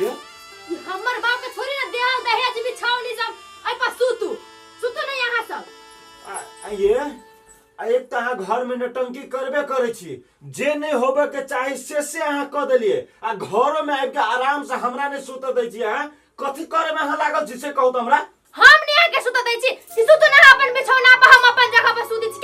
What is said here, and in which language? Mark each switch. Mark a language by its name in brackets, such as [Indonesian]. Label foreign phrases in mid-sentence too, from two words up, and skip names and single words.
[Maithili] ई हमर बाप के थोड़ी ना देह दहेज बिछावनी सब आई पर सुतू नहीं यहाँ सब। ये एक तो अहाँ घर में नटंकी करबे करे छी जे नहीं होबे के चाहे से अहाँ क देलिए आ घरों में आबि के आराम से हमरा ने सुत दै छी। अहाँ कथी करे में अहाँ लागल छी से कहू त हमरा। हम नहीं आके सुत दै छी कि सुतू ना अपन बिछौना पर हम अपन जगह पर सुती छी।